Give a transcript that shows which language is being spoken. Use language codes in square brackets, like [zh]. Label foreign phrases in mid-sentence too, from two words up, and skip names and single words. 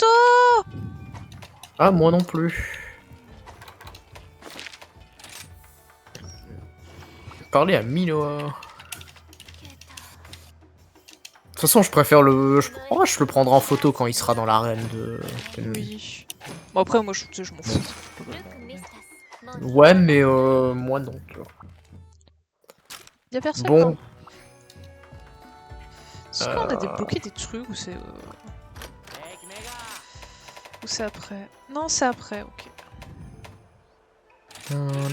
[fr] Ah, moi non plus. Parler à Minoa. toute façon, je préfère le. Je le prendrai en photo quand il sera dans l'arène de. Oui. Bon, après, moi, tu sais, je m'en fous. ルクミスタス Ouais, mais moi non. Tu vois. Y'a personne, Bon. hein. Est-ce qu'on a débloqué des trucs ou c'est. Ou c'est après? Non, c'est après, ok. Ouais, il